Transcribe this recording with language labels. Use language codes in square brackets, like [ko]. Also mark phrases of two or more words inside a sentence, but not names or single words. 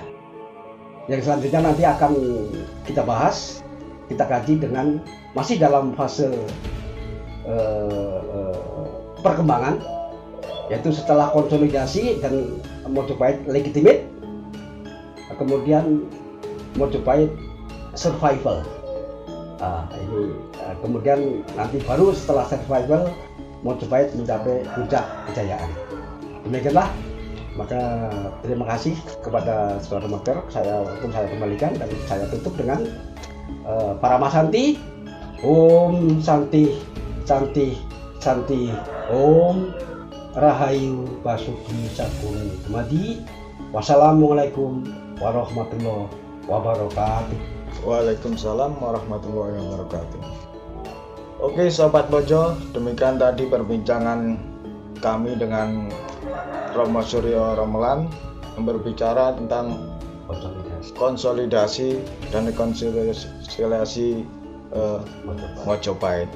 [id] Yang selanjutnya nanti akan kita bahas, kita kaji dengan masih dalam fase perkembangan, yaitu setelah konsolidasi dan Mojopahit legitimate, kemudian Mojopahit survival. Kemudian nanti baru setelah survival Mojopahit mencapai puncak kejayaan. Demikianlah. Maka terima kasih kepada saudara Dokter, saya kembalikan dan saya tutup dengan Paramasanti. [sa] Om Santi Santi Santi. [jv] Om Rahayu Basuki Cakung Dumadi. [ar] والسلام عليكم ورحمة الله وبركاته. وعليكم السلام ورحمة الله وبركاته. [id] Oke Sobat Mojo, demikian tadi perbincangan kami dengan Romo Suryo Romelan yang berbicara tentang konsolidasi dan rekonsiliasi Mojopahit.